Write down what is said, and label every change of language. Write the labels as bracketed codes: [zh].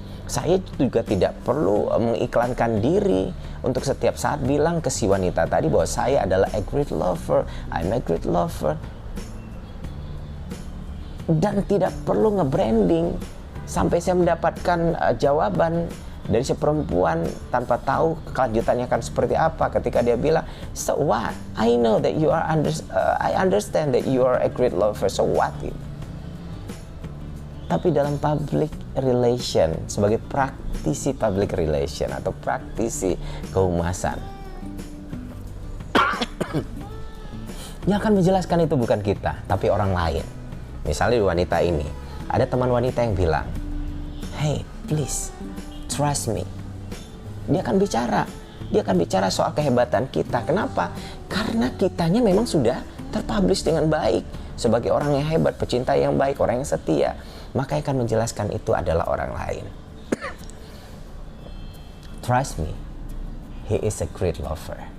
[id] Saya juga tidak perlu mengiklankan diri untuk setiap saat bilang ke si wanita tadi bahwa saya adalah [en] a great lover, I'm a great lover. [id] Dan tidak perlu nge-branding sampai saya mendapatkan jawaban dari si perempuan tanpa tahu kelanjutannya akan seperti apa ketika dia bilang, [en] so what? I know that you are I understand that you are a great lover, so what? [id] Tapi dalam public relation, sebagai praktisi public relation atau praktisi kehumasan, yang akan menjelaskan itu bukan kita, tapi orang lain. Misalnya di wanita ini, ada teman wanita yang bilang, [en] hey, please, trust me. [id] Dia akan bicara soal kehebatan kita. Kenapa? Karena kitanya memang sudah terpublish dengan baik sebagai orang yang hebat, pecinta yang baik, orang yang setia. Maka yang akan menjelaskan itu adalah orang lain. [en] Trust me, he is a great lover.